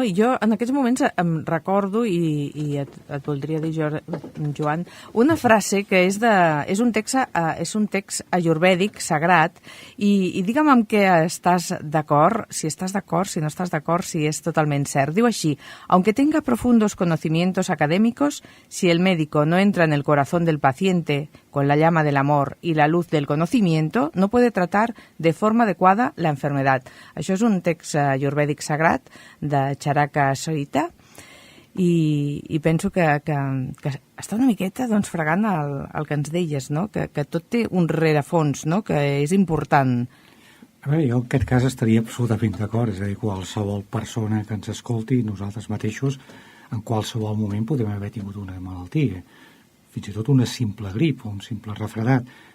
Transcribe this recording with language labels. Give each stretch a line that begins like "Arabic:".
Catalan: I jo en aquests moments em recordo, i et voldria dir, Joan, una frase que és un text ayurvèdic sagrat, i digue'm amb què estàs d'acord, si estàs d'acord, si no estàs d'acord, si és totalment cert. Diu així:
Spanish: aunque tenga profundos conocimientos académicos, si el médico no entra en el corazón del paciente con la llama del amor y la luz del conocimiento, no puede tratar de forma adecuada la enfermedad.
Catalan: Això és un text ayurvèdic sagrat de Charaka Sarita, i penso que està una miqueta fregant el que ens deies, no? Que tot té un rerefons, no? Que és important. A veure, jo en aquest cas estaria absolutament d'acord, és a dir, qualsevol persona que ens escolti, nosaltres mateixos, en qualsevol moment podem haver tingut una malaltia, fins i tot una simple grip o un simple refredat.